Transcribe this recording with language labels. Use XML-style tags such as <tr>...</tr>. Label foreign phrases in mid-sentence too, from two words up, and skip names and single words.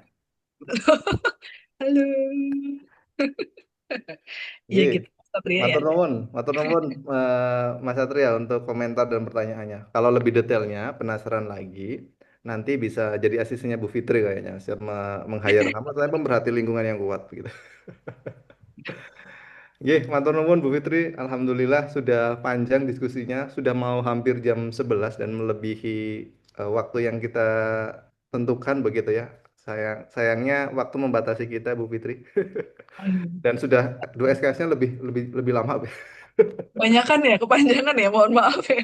<id>Halo. Iya</id> <jv>Nggih,</jv> <id>gitu Satria ya.</id> <jv>matur nuwun</jv> <id>Mas Satria untuk komentar dan pertanyaannya. Kalau lebih detailnya, penasaran lagi, nanti bisa jadi asistennya Bu Fitri kayaknya, siap meng-hire kamu, saya pemerhati lingkungan yang kuat gitu.</id> <jv>Nggih, matur nuwun Bu Fitri.</jv> <id>Alhamdulillah sudah panjang diskusinya, sudah mau hampir jam 11 dan melebihi waktu yang kita tentukan begitu ya. Sayangnya waktu membatasi kita Bu Fitri. Dan sudah dua SKS-nya lebih lebih lebih lama. Kebanyakan ya, kepanjangan ya, mohon maaf ya.</id>